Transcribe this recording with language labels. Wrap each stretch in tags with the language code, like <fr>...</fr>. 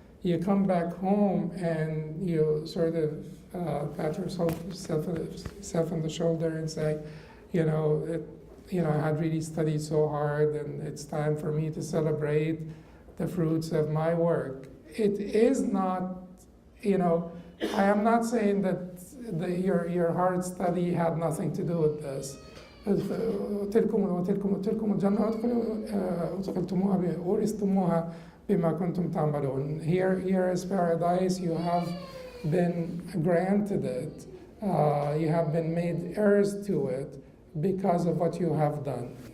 <en>You come back home and you sort of pat yourself on the shoulder and say, I had really studied so hard, and it's time for me to celebrate the fruits of my work. It is not, I am not saying that your hard study had nothing to do with this.</en> <ar>تلكم الجنة أدخلتموها ورثتموها بما كنتم تعملون.</ar> <en>Here is paradise. You have been granted it. You have been made heirs to it because of what you have done.</en>